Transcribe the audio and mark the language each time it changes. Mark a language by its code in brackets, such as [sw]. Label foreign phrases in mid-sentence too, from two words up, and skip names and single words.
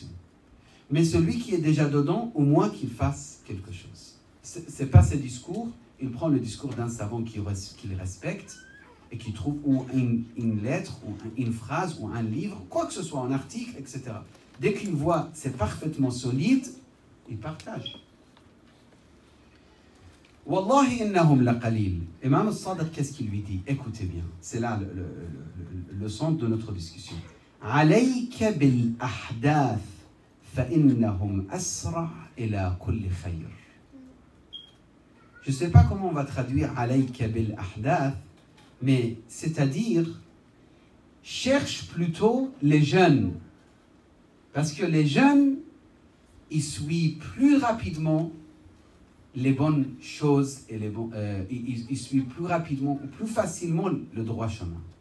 [fr] Mais celui qui est déjà dedans, au moins qu'il fasse quelque chose. Ce n'est pas ses discours. Il prend le discours d'un savant qu'il respecte et qui trouve ou une lettre, ou une phrase, ou un livre, quoi que ce soit, un article, etc. Dès qu'il voit c'est parfaitement solide, il partage. [ar] والله إنهم لقليل. [fr] Imam al-Sadiq, qu'est-ce qu'il lui dit? Écoutez bien, c'est là le centre de notre discussion. [ar] عليك بالأحداث فإنهم أسرع إلى كل خير. [fr] Je ne sais pas comment on va traduire [ar] عليك بالأحداث, [fr] mais c'est-à-dire, cherche plutôt les jeunes. Parce que les jeunes, ils suivent plus rapidement les bonnes choses et ils suivent plus rapidement ou plus facilement le droit chemin.